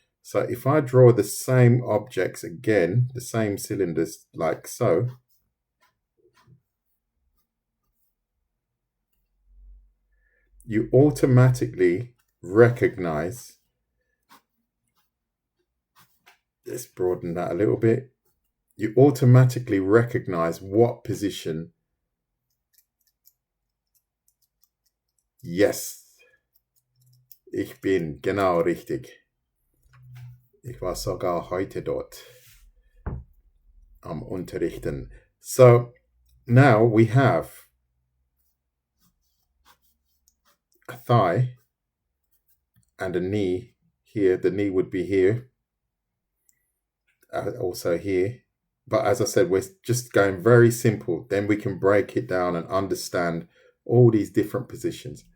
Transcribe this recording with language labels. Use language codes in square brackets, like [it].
[en] So if I draw the same objects again, the same cylinders like so, you automatically recognize, let's broaden that a little bit, you automatically recognize what position. [de] Yes, ich bin genau richtig. Ich war sogar heute dort am Unterrichten. [en] So now we have a thigh and a knee here. The knee would be here, also here. But as I said, we're just going very simple. Then we can break it down and understand all these different positions.